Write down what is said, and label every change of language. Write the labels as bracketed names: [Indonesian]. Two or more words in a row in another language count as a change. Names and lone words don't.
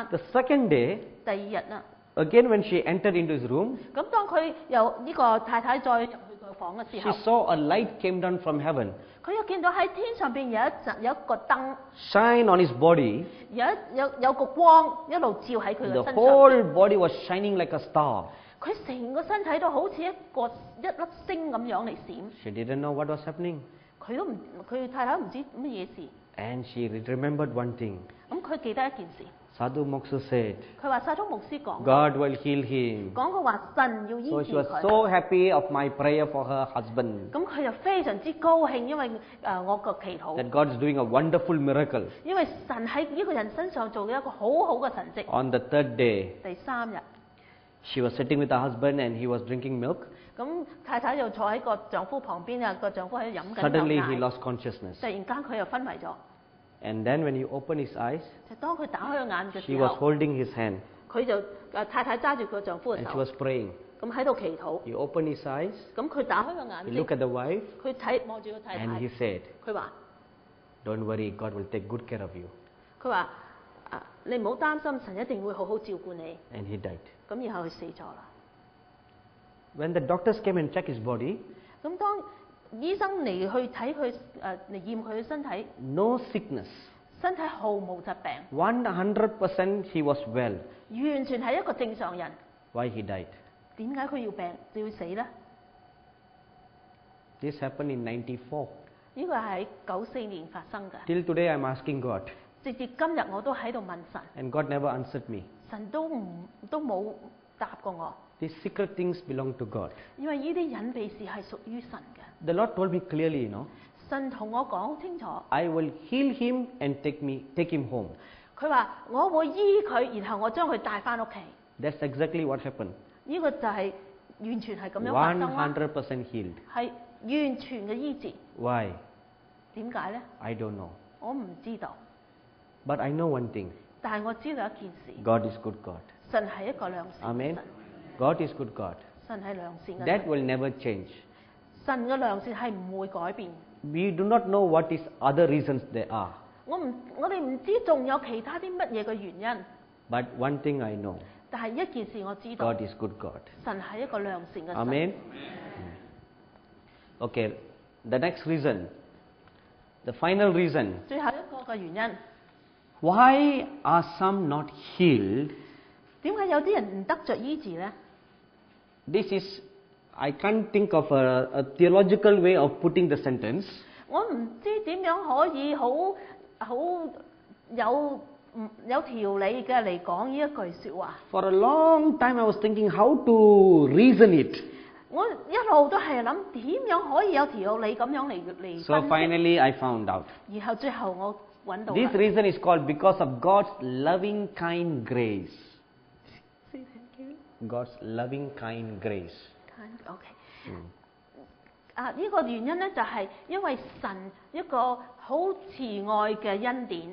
[English] The second day, [Cantonese] 第2日啦， [English] again when she entered into his room, [Cantonese] 咁當佢由呢個太太再入去個房嘅時 [English] she [Cantonese] 候， [English] saw a light came down from heaven, [Cantonese] 佢又見到喺天上邊有一個燈， [English] shine on his body. [Cantonese] 有個光一路照喺佢嘅 [English] The [Cantonese] 身上， [English] whole body was shining like a star. [Cantonese] 佢成個身體都好似一粒星咁樣嚟閃。 [English] She didn't know what was happening. [Cantonese] 佢太太都唔知乜嘢事， [English] And she remembered one thing. [Cantonese] 咁佢記得一件事， [English] Sadhu Moksa said, [Cantonese] 佢話沙通牧師講 [English] God will heal him. [Cantonese] 佢話神要醫 [English] So [Cantonese] 治 [English] she was [Cantonese] 佢， [English] so happy of my prayer for her husband. [Cantonese] 咁佢就非常之高興，因為我個祈禱， [English] That God is doing a wonderful miracle. [Cantonese] 因為神喺呢個人身上做嘅一個好好嘅神蹟。 [English] On the third day, [Cantonese] 第3日， [English] she was sitting with her husband and he was drinking milk. [Cantonese] 咁太太就坐喺個丈夫旁邊啊，個丈夫喺度飲緊 [English] Suddenly [Cantonese] 牛 [English] he [Cantonese] 奶， [English] lost consciousness. [Cantonese] 突然間佢又昏迷咗。 [English] And then when he opened his eyes, [Cantonese] 就當佢打開個眼嘅 [English] she [Cantonese] 時 [English] was [Cantonese] 候， [English] holding his hand. [Cantonese] 佢就太太揸住佢丈夫嘅 [English] and she [Cantonese] 手， [English] was praying. [Cantonese] 咁喺度祈禱。 [English] He opened his eyes, [Cantonese] 咁佢打開個眼 [English] he [Cantonese] 睛， [English] looked at the wife, [Cantonese] 佢望住個太 [English] and [Cantonese] 太 [English] he，said, [Cantonese] 佢話 [English] "Don't worry, God will take good care of you." [Cantonese] 佢話你唔好擔心，神一定會好好照顧你。 [English] And he died. [Cantonese] 咁然後佢死咗啦。 [English] When the doctors came and checked his body, [Cantonese] 咁當醫生嚟去睇佢嚟驗佢嘅身體， [English] no sickness. [Cantonese] 身體毫無疾病， [English] 100% he was well. [Cantonese] 完全係一個正常人。 [English] Why he died? [Cantonese] 點解佢要死呢？ [English] This happened in 94. [Cantonese] 呢個係喺94年發生嘅。 [English] Till today I'm asking God, [Cantonese] 直至今日我都喺度問神， [English] and God never answered me. [Cantonese] 神都冇答過我， [English] These secret things belong to God. [Cantonese] 因為呢啲隱秘事係屬於神嘅。 [English] The Lord told me clearly, [Cantonese] 神同我講好清楚， [English] I will heal him and take him home. [Cantonese] 佢話我會醫佢，然後我將佢帶翻屋企。 [English] That's exactly what happened. [Cantonese] 呢個就係完全係咁樣發生啦， [English] 100% healed. [Cantonese] 係完全嘅醫治。 [English] Why? [Cantonese] 點解呢？ [English] I don't know. [Cantonese] 我唔知道， [English] But I know one thing. [Cantonese] 但係我知道一件事， [English] God is good God. [Cantonese] 神係一個良善嘅 [English] Amen. [Cantonese] 神， [English] God is good God. [Cantonese] 神係良善嘅 [English] That [Cantonese] 神， [English] will never change. [Cantonese] 神嘅良善係唔會改變。 [English] We do not know what is other reasons there are. [Cantonese] 我哋唔知仲有其他啲乜嘢嘅原因， [English] But one thing I know. [Cantonese] 但係一件事我知道， [English] God is good God. [Cantonese] 神係一個良善嘅神。 [English] Amen. Okay. The next reason. The final reason. [Cantonese] 最後一個嘅原因， [English] Why are some not healed? [Cantonese] 點解有啲人唔得着醫治呢？ [English] This is, I can't think of a theological way of putting the sentence. [Cantonese] 我唔知點樣可以好有條理嘅嚟講呢一句説話。 [English] For a long time I was thinking how to reason it. [Cantonese] 我一路都係諗點樣可以有條理咁樣嚟 [English] So [Cantonese] 分析， [English] finally I found out. [Cantonese] 然後最後我揾到 [English] This [Cantonese] 啦。 [English] reason is called because of God's loving kind grace. God's loving kind grace. [Cantonese] OK，呢個原因咧就係因為神一個好慈愛嘅恩典。